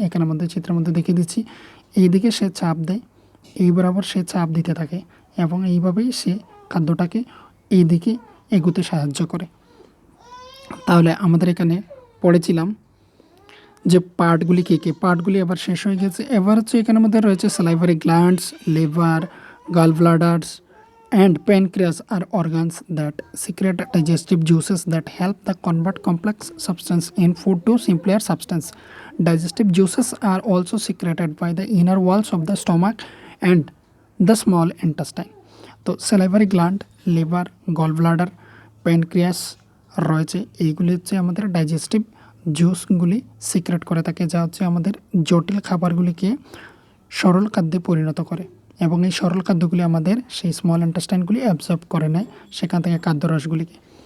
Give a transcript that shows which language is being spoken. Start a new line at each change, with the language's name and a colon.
Bangla: এখানে মধ্যে চিত্রের মধ্যে দেখিয়ে দিচ্ছি, এইদিকে সে চাপ দেয়, এই বরাবর সে চাপ দিতে থাকে এবং এইভাবেই সে খাদ্যটাকে এইদিকে এগুতে সাহায্য করে। তাহলে আমাদের এখানে পড়েছিলাম যে পার্টগুলি কী কী, পার্টগুলি এবার শেষ হয়ে গেছে। এবার হচ্ছে এখানের মধ্যে রয়েছে salivary glands, liver, gall ব্লাডার্স
English: and pancreas are organs that secrete digestive juices that help the convert complex substance in food to simpler substance. Digestive juices are also secreted by the inner walls of the stomach and the small intestine.
Bangla: তো salivary gland, liver, gallbladder, pancreas রয়েছে, এইগুলি হচ্ছে আমাদের digestive জুসগুলি secret করে থাকে, যা হচ্ছে আমাদের জটিল খাবারগুলিকে সরল খাদ্যে পরিণত করে এবং এই সরল খাদ্যগুলি আমাদের সেই স্মল ইন্টেস্টাইনগুলি অ্যাবজর্ব করে নেয় সেখান থেকে খাদ্যরসগুলিকে।